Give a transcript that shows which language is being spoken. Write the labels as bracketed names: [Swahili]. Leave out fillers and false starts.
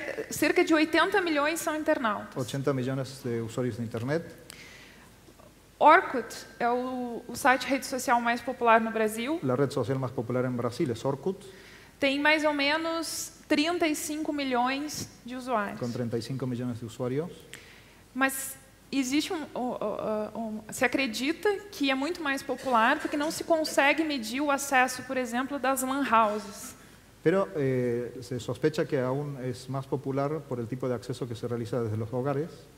[Portuguese] Cerca de 80 milhões são internautas. [Spanish] 80 millones de usuarios de Internet. [Portuguese] Orkut é o site de rede social mais popular no Brasil. [Spanish] La red social más popular en Brasil es Orkut. [Portuguese] Tem mais ou menos 35 milhões de usuários. [Spanish] Con 35 millones de usuarios. [Portuguese] Mas existe se acredita que é muito mais popular porque não se consegue medir o acesso, por exemplo, das LAN houses. [Spanish] Pero se sospecha que aún es más popular por el tipo de acceso que se realiza desde los hogares.